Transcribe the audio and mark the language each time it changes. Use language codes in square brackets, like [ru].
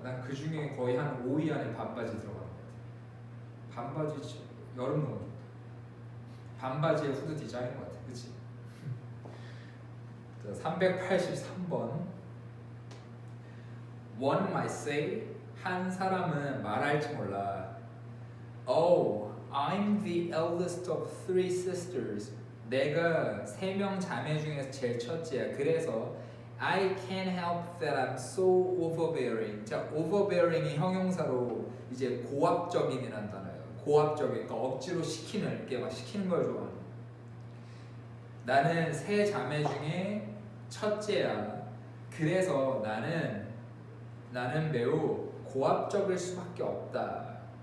[ko] 난 그 중에 거의 한 5위 안에 반바지 들어가는 것 같아. 반바지 여름 너무 좋다. 반바지에 후드 디자인인 것 같아. 그치? 383번. [en] One might say, [ko] 한 사람은 말할지 몰라. [en] Oh, I'm the eldest of three sisters. [ko] 내가 3명 자매 중에서 제일 첫째야. 그래서 [en] I can't help that I'm so overbearing. [ko] 자, overbearing이 형용사로 이제 고압적인이라는 단어예요. 고압적인, 그러니까 억지로 시키는, 이렇게 막 시키는 걸 좋아하는. 나는 3 자매 중에 첫째야. 그래서 나는 매우 고압적일 수밖에 없다.